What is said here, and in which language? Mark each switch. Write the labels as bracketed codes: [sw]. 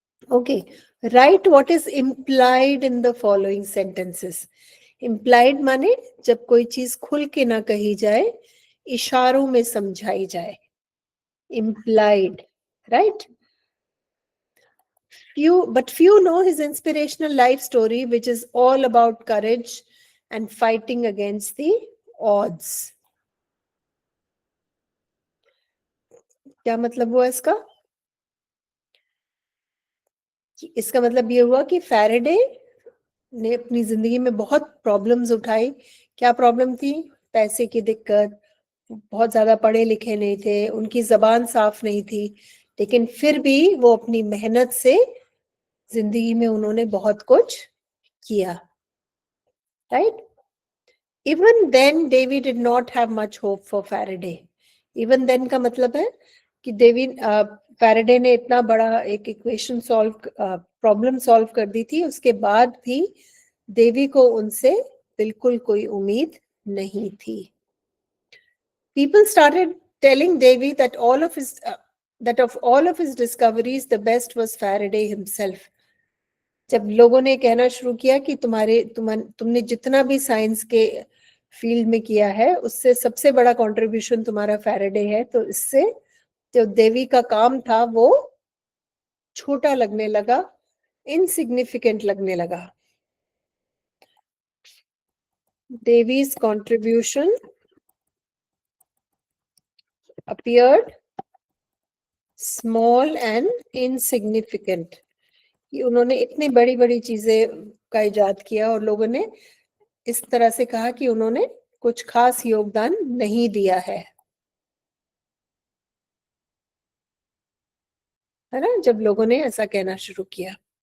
[en] Okay, right what is implied in the following sentences. [hi] Implied माने जब कोई चीज खुल के ना कही जाए, इशारों में समझाई जाए. [en] Implied, right. Few know his inspirational life story, which is all about courage and fighting against the odds. [hi] क्या मतलब हुआ इसका? इसका मतलब ये हुआ कि फैराडे ने अपनी जिंदगी में बहुत प्रॉब्लम्स उठाई. क्या प्रॉब्लम थी? पैसे की दिक्कत, बहुत ज्यादा पढ़े लिखे नहीं थे, उनकी जबान साफ नहीं थी, लेकिन फिर भी वो अपनी मेहनत से जिंदगी में उन्होंने बहुत कुछ किया. [en] Right. Even then, Davy did not have much hope for Faraday. [hi] Even then का मतलब है कि फैराडे ने इतना बड़ा एक इक्वेशन प्रॉब्लम सॉल्व कर दी थी, उसके बाद भी देवी को उनसे बिल्कुल कोई उम्मीद नहीं थी. [en] People started telling Davy that all of his that of all of his discoveries the best was Faraday himself. [hi] जब लोगों ने कहना शुरू किया कि तुमने जितना भी साइंस के फील्ड में किया है उससे सबसे बड़ा कंट्रीब्यूशन तुम्हारा फैराडे है, तो इससे जो देवी का काम था वो छोटा लगने लगा, इनसिग्निफिकेंट लगने लगा. [en] Devi's contribution appeared small and insignificant. [hi] कि उन्होंने इतनी बड़ी बड़ी चीजें का इजाद किया और लोगों ने इस तरह से कहा कि उन्होंने कुछ खास योगदान नहीं दिया है ना, जब लोगों ने ऐसा कहना शुरू किया.